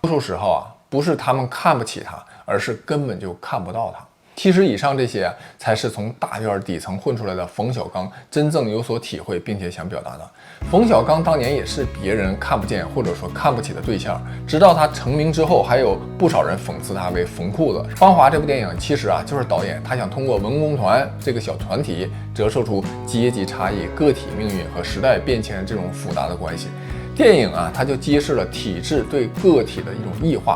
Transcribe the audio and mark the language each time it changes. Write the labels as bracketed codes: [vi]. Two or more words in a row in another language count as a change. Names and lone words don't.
[zh] 多數時候啊，不是他們看不起他，而是根本就看不到他。其實以上這些才是從大院底層混出來的馮小刚真正有所體會並且想表達的。馮小刚当年也是別人看不見或者說看不起的對象，直到他成名之後，還有不少人諷刺他為馮褲子。《芳華》這部電影其實啊，就是導演他想通過文工團這個小團體折射出階級差異、個體命運和時代變遷這種複雜的關係。電影啊，它就揭示了體制對個體的一種異化。